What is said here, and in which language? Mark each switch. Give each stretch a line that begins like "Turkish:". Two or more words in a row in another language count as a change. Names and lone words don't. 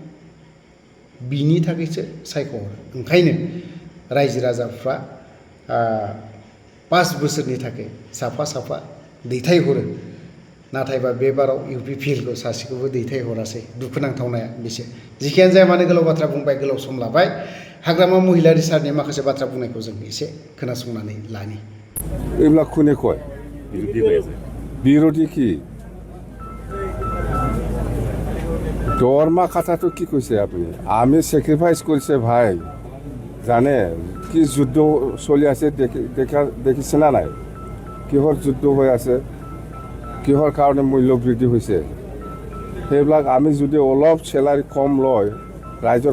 Bodo: बिनि थाखायसो सायख'हरो ओंखायनो रायजो राजाफ्रा 5 बोसोरनि थाखाय साफा दैथायहरो नाथायबा बे बाराव UPPLखौ सासेखौबो दैथायहरासै दुखुनांथावनाया बेसे जिखियानो जाया मानो गोलाव बाथ्रा बुंबाय गोलाव सम लाबाय हाग्रामा महिलारि सारनि माखासे बाथ्रा बुंनायखौ जों एसे खोनासंनानै लानि
Assamese: এইবিলাক কোনে কয় বিৰোধী কি দৰমহা কথাটো কি কৈছে আপুনি আমি চেক্ৰিফাইচ কৰিছে ভাই জানে কি যুদ্ধ চলি আছে দেখিছে না নাই কিহৰ যুদ্ধ হৈ আছে কিহৰ কাৰণে মূল্য বৃদ্ধি হৈছে সেইবিলাক আমি যদি অলপ চেলাৰী কম লয় ৰাইজৰ